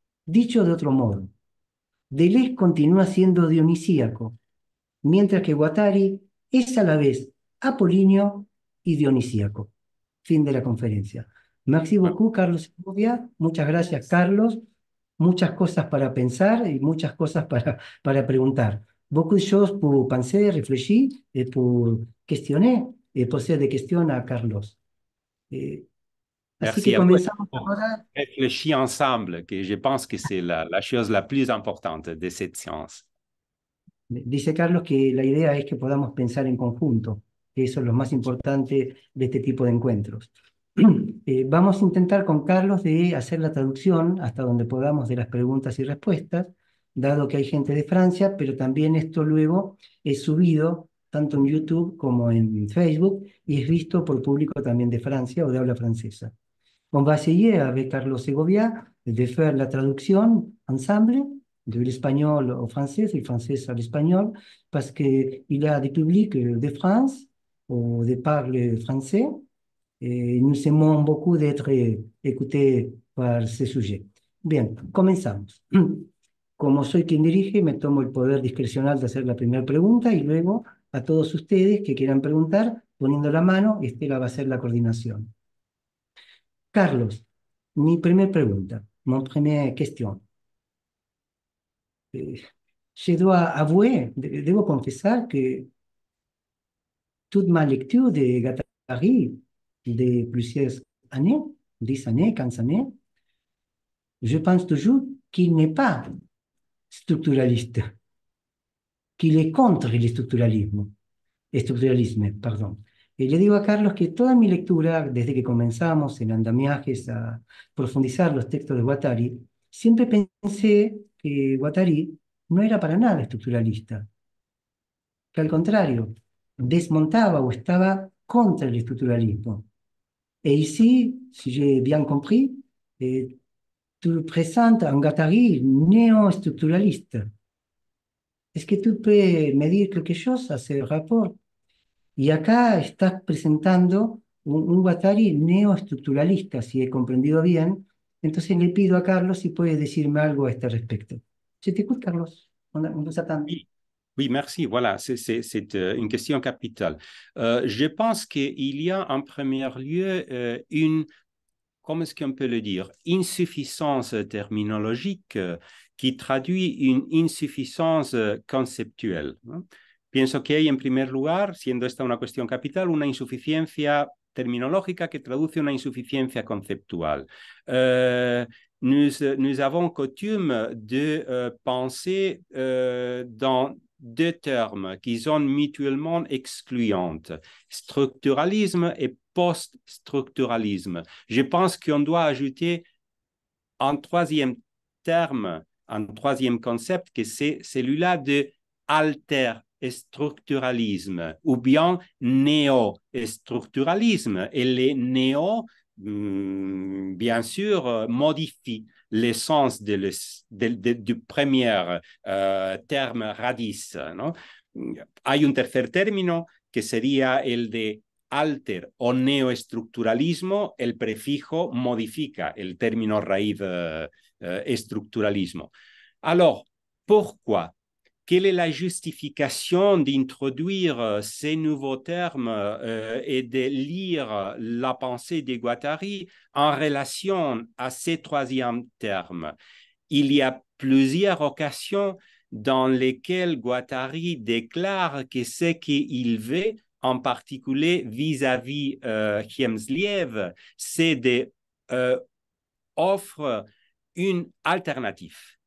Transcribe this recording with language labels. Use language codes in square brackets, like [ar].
[es] Dicho de otro modo, Deleuze continúa siendo dionisíaco, mientras que Guattari es a la vez apolíneo y dionisíaco. Fin de la conferencia. [fr] Merci beaucoup, [es] Carlos Segovia. Muchas gracias, Carlos. Muchas cosas para pensar y muchas cosas para preguntar. [fr] Beaucoup de choses pour penser, réfléchir et pour questionner et poser des questions à Carlos. [es] Así que [fr] Merci à vous. [es] comenzamos [fr] On [es] ahora. [fr] réfléchit ensemble, que je pense que c'est la chose la plus importante de cette science. [es] Dice Carlos que la idea es que podamos pensar en conjunto, que eso es lo más importante de este tipo de encuentros. Vamos a intentar con Carlos de hacer la traducción hasta donde podamos de las preguntas y respuestas, dado que hay gente de Francia, pero también esto luego es subido tanto en YouTube como en Facebook y es visto por público también de Francia o de habla francesa. [fr] On va essayer avec Carlos Segovia de faire la traduction ensemble de l'espagnol au français, du français à l'espagnol, parce qu'il y a des publics de France ou de parler français et nous aimons beaucoup d'être écoutés par ce sujet. [es] Bien, comenzamos. Como soy quien dirige, me tomo el poder discrecional de hacer la primera pregunta y luego a todos ustedes que quieran preguntar, poniendo la mano, Estela va a hacer la coordinación. Carlos, mi primera pregunta, [fr] mon première question. Je dois avouer, [es] debo confesar [fr] que toute ma lecture de Guattari de plusieurs années, 10 années, 15 années, je pense toujours qu'il n'est pas structuraliste, qu'il est contre le structuralisme, pardon. [es] Y le digo a Carlos que toda mi lectura, desde que comenzamos en andamiajes a profundizar los textos de Guattari, siempre pensé que Guattari no era para nada estructuralista, que al contrario, desmontaba o estaba contra el estructuralismo. [fr] Et ici, si j'ai bien compris, tu présentes un Guattari néo-structuraliste. Est-ce que tu peux me dire quelque chose à ce rapport? [es] Y acá estás presentando un Guattari neoestructuralista, si he comprendido bien. Entonces le pido a Carlos si puede decirme algo a este respecto. [fr] Je t'écoute, Carlos. On vous attend. Oui, oui, merci. Voilà, c'est une question capitale. Je pense qu'il y a en premier lieu une, comment est-ce qu'on peut le dire, insuffisance terminologique qui traduit une insuffisance conceptuelle. [es] Pienso que hay, en primer lugar, siendo esta una cuestión capital, una insuficiencia terminológica que traduce una insuficiencia conceptual. [fr] Nous avons coutume de penser dans deux termes qui sont mutuellement excluants, structuralisme et post-structuralisme. Je pense qu'on doit ajouter un troisième terme, un troisième concept, que c'est celui-là de alter-structuralisme ou bien néo-structuralisme. Et les néo, bien sûr, modifient l'essence du premier terme radice, ¿no? [es] Hay un tercer término que sería el de alter o neoestructuralismo. El prefijo modifica el término raíz estructuralismo. [fr] Alors, pourquoi? Quelle est la justification d'introduire ces nouveaux termes et de lire la pensée de Guattari en relation à ces troisième termes? Il y a plusieurs occasions dans lesquelles Guattari déclare que ce qu'il veut, en particulier vis-à-vis Hjelmslev, c'est d'offrir une alternative.